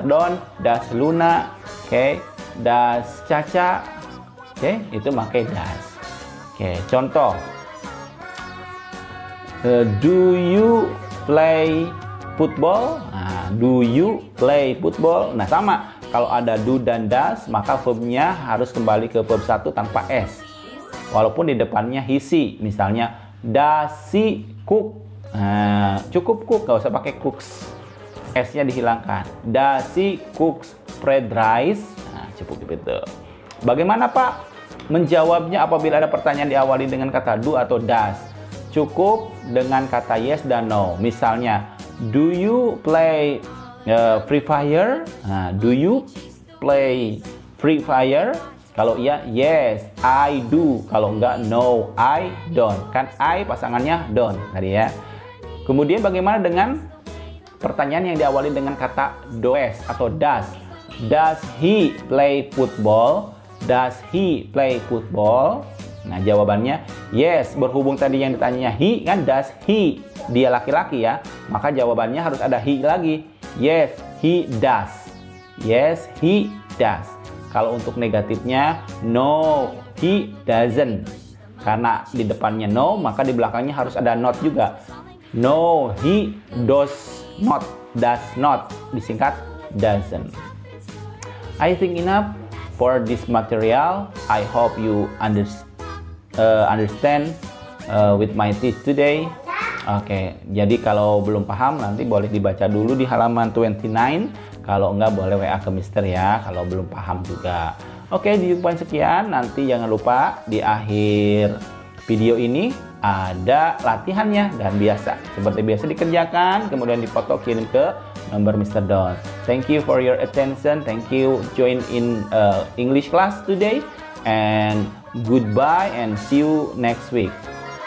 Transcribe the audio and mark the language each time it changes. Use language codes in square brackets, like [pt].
[id] Don, does Luna, does Caca, itu pakai does. Contoh. [en] Do you play football? Nah, do you play football? [id] Nah, sama. Kalau ada do dan does, maka verbnya harus kembali ke verb 1 tanpa s. Walaupun di depannya he, she. Misalnya, [en] does she cook? [id] Nah, cukup cook, nggak usah pakai cooks. S-nya dihilangkan. [en] Does she cooks fried rice? [id] Nah, cukup gitu. Bagaimana Pak menjawabnya apabila ada pertanyaan diawali dengan kata do atau does? Cukup dengan kata yes dan no. Misalnya, [en] do you play Free Fire? Nah, do you play Free Fire? [id] Kalau iya, [en] yes, I do. [id] Kalau enggak, [en] no, I don't. [id] Kan I pasangannya don't tadi ya. Kemudian bagaimana dengan pertanyaan yang diawali dengan kata does atau does? [en] Does he play football? Does he play football? [id] Nah, jawabannya yes. Berhubung tadi yang ditanya he, kan [en] does he, [id] dia laki-laki ya, maka jawabannya harus ada he lagi. [en] Yes, he does. Yes, he does. [id] Kalau untuk negatifnya [en] no, he doesn't. [id] Karena di depannya no, maka di belakangnya harus ada not juga. [en] No, he does not. Does not, [id] disingkat [en] doesn't. I think enough for this material. I hope you understand with my tips today. [id] Oke, jadi kalau belum paham nanti boleh dibaca dulu di halaman 29. Kalau enggak boleh WA ke Mister ya, kalau belum paham juga. Oke, di poin sekian. Nanti jangan lupa di akhir video ini ada latihannya dan biasa. Seperti biasa dikerjakan, kemudian dipoto kirim ke nomor Mr. Don. [en] Thank you for your attention. Thank you join in English class today. And goodbye and see you next week.